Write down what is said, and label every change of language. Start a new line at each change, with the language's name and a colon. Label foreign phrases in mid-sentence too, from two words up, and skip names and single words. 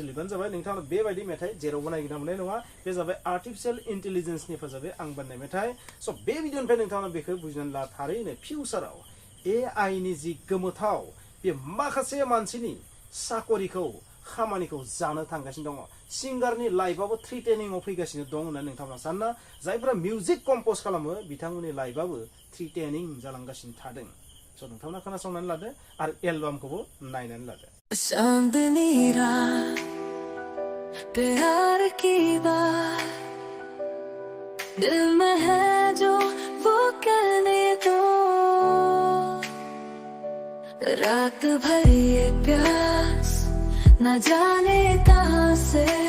Bodo: लिरबानो जाबाय नोंथांमोना बेबायदि मेथाइ जेरावबो नागिरना मोननाय नङा बे जाबाय
English: artificial intelligenceनि
Bodo: हेफाजाबै आं बानायनाय मेथाइ स' बे भिडिअनिफ्राय नोंथांमोना बेखौ बुजिनानै ला थारैनो फिउचाराव AI नि जि गोमोथाव बे माखासे मानसिनि साकरिखौ खामानिखौ जानो थांगासिनो दङ सिंगारनि लाइफआबो थ्रेटेनिंआव फैगासिनो दं होननानै नोंथांमोना सानना जायफोरा मिउजिक कम्प'ज खालामो बिथांमोननि लाइफआबो थ्रेटेनिं जालांगासिनो थादों स' नोंथांमोना खोनासंनानै लादो आरो एलबामखौबो नायनानै लादो
Hindi: चांदनी रात प्यार की बात दिल में है जो वो कहने दो रात भर ये प्यास न जाने कहां से